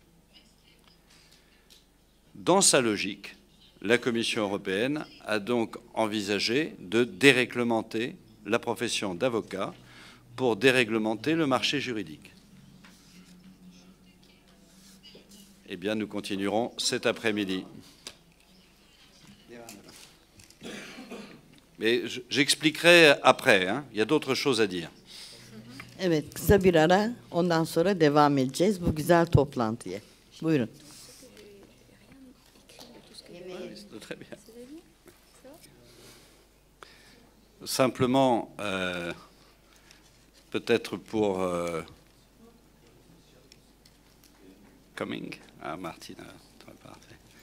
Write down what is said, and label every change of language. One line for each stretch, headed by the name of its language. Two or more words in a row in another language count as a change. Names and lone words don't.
French: Dans sa logique, la Commission européenne a donc envisagé de déréglementer la profession d'avocat pour déréglementer le marché juridique. Eh bien, nous continuerons cet après-midi. Mais j'expliquerai après, hein. Il y a d'autres choses à dire.
Turkish: Evet, kısa bir ara, ondan sonra devam edeceğiz bu güzel toplantıya. Buyurun.
French: Très bien. Simplement, peut-être pour coming. Ah, Martina, très parfait.